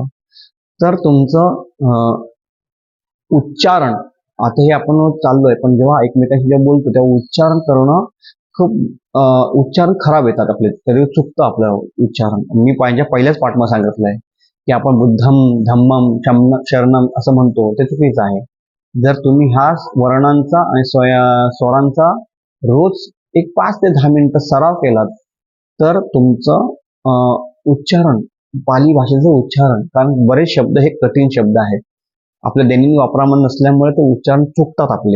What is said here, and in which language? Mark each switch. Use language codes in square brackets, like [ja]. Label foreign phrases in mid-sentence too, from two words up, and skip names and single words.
[mr] तर तुमचं उच्चारण, आता हे आपण चाललोय पण जेव्हा एकमेकांशी जेव्हा बोलतो तेव्हा उच्चारण करणं खूप उच्चारण खराब येतात आपले, तरी चुकतं आपलं उच्चारण. मी पहिल्याच पाठमध्ये सांगितलंय की आपण [pi] बुद्धम धम्मम शरणम [mr] असं म्हणतो, ते चुकीचं आहे. जर तुम्ही ह्या वर्णांचा आणि स्वरांचा रोज एक 5 ते 10 मिनिटं सराव केलात तर तुमचं उच्चारण, पाली भाषेचं उच्चारण, कारण बरेच शब्द हे कठीण शब्द आहेत, आपल्या दैनंदिन वापरामध्ये नसल्यामुळे ते उच्चारण चुकतात आपले.